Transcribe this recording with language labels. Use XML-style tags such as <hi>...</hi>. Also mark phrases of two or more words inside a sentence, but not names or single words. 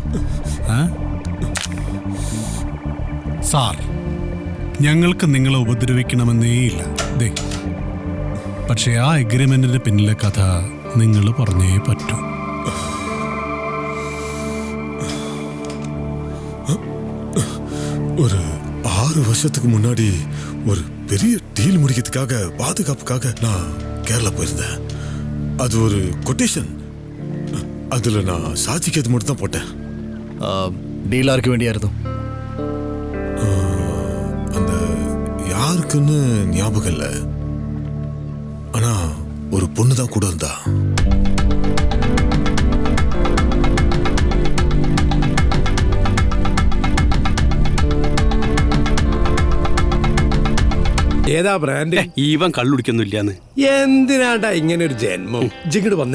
<ml>സാർ, ഞങ്ങൾക്ക് നിങ്ങളെ ഉപദ്രവിക്കണമെന്നേ ഇല്ല. ദേ, പക്ഷെ ആ എഗ്രിമെന്റിന്റെ പിന്നിലെ കഥ നിങ്ങൾ പറഞ്ഞേ പറ്റൂ.</ml> <ta>ஒரு 6 வருஷத்துக்கு முன்னாடி ஒரு பெரிய டீல் முடிக்கிறதுக்காக பாதுகாப்புக்காக நான் கேரளா போயிருந்தேன். அது ஒரு கொட்டேஷன். அதுல நான் சாட்சிக்கு மட்டும் தான் போட்டேன்.</ta> <ml>ഡീൽ ആർക്ക് വേണ്ടിയായിരുന്നു?</ml> <ta>அந்த யாருக்குன்னு ஞாபகம் இல்லை. ஆனா ஒரு பொண்ணு தான் கூட இருந்தா.</ta> <ml>ഏതാ ബ്രാൻഡ്? ഈവൻ കള്ളുടിക്കൊന്നുമില്ലാന്ന്. എന്തിനാണ്ടാ ഇങ്ങനെ ഒരു ജന്മം? ജിങ്ങട് വന്നേ.</ml>